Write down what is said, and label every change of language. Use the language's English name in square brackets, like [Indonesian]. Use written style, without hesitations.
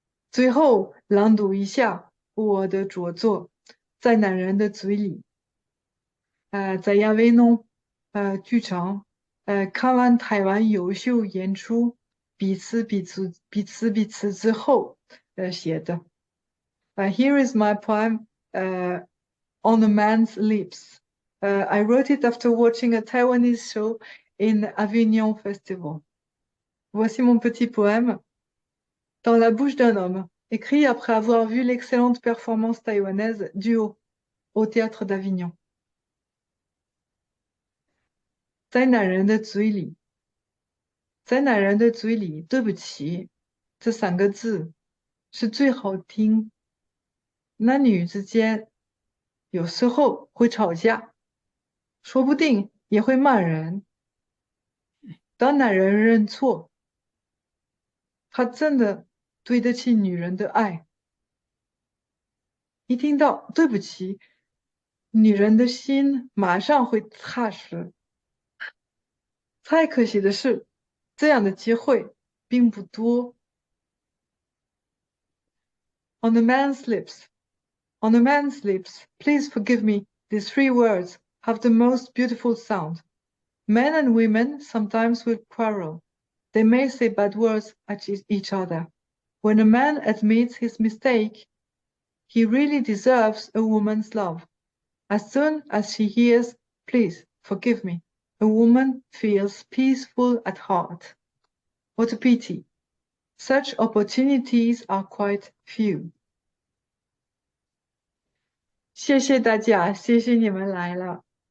[Chinese] 最后朗读一下我的着作，在男人的嘴里。在亚维农剧场看完台湾优秀演出，彼此之后写的。 [English] Here is my poem On a Man's Lips. I wrote it after watching a Taiwanese show in Avignon Festival. [French] Voici mon petit poème Dans la bouche d'un homme, écrit après avoir vu l'excellente performance taïwanaise Duo au théâtre d'Avignon. [Chinese] 在男人的嘴里，在男人的嘴里，对不起，这3个字是最好听。男女之间有时候会吵架，说不定也会骂人。当男人认错，他真的对得起女人的爱。一听到对不起，女人的心马上会踏实。太可惜的是，这样的机会并不多。 [English] On a man's lips, on a man's lips, please forgive me, these 3 words have the most beautiful sound. Men and women sometimes will quarrel. They may say bad words at each other. When a man admits his mistake, he really deserves a woman's love. As soon as she hears, please forgive me, a woman feels peaceful at heart. What a pity. Such opportunities are quite few. [Chinese] 谢谢大家，谢谢你们来了。